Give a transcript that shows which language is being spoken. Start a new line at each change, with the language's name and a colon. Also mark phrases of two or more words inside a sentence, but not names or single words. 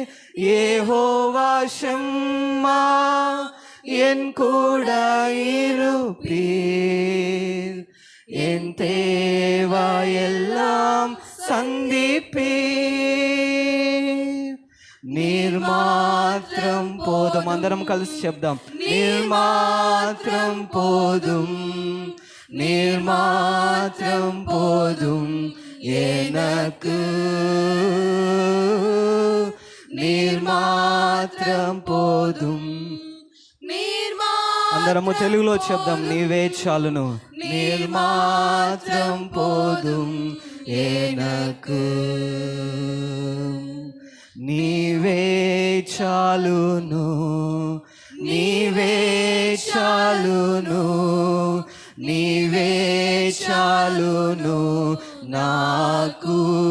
Tamil: யெகோவா ஷம்மா என் கூட இருப்பீர், என் தேவாயெல்லாம் சந்திப்பீர். நீர் மாத்திரம் போதும்.
Telugu: అందరం కలిసి చెప్దాం.
Tamil: நீர் மாத்திரம் போதும், நீர் மாத்திரம் போதும் எனக்கு. நீர் மாத்திரம் போதும். நீர்
Telugu: అందరము తెలుగులో చెప్దాం. నీవే చాలును
Tamil: நீர்மாத்திரம் போதும் எனக்கு,
Telugu: నీవే చాలును, నీవే చాలును, నీవే చాలును నాకు,